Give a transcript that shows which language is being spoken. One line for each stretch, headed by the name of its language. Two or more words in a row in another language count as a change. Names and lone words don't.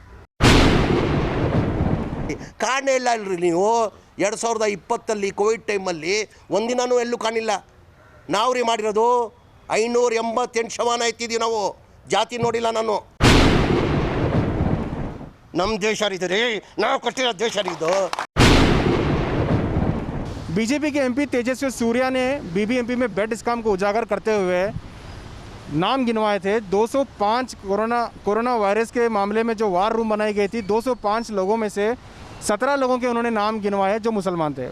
Kannada: ಕಾಣೇ ಇಲ್ಲ ಅಲ್ರಿ ನೀವು. 2020 ಕೋವಿಡ್ ಟೈಮಲ್ಲಿ ಒಂದಿನೂ ಎಲ್ಲೂ ಕಾಣಿಲ್ಲ. ನಾವು ರೀ ಮಾಡಿರೋದು 588 ಶವನ ಎತ್ತಿದ್ದೀವಿ ನಾವು. ಜಾತಿ ನೋಡಿಲ್ಲ ನಾನು. ನಮ್ಮ ದೇಶ ರೀ, ನಾವು ಕಟ್ಟಿರೋ ದೇಶ ರೀ ಇದು.
Hindi: बीजेपी के एमपी तेजस्वी सूर्या ने बीबीएमपी में
English: bed scam
Hindi: को उजागर करते हुए नाम गिनवाए थे। 205
English: corona virus
Hindi: के मामले में जो
English: war room
Hindi: बनाई गई थी, 205 लोगों में से 17 लोगों के उन्होंने नाम गिनवाए जो मुसलमान थे।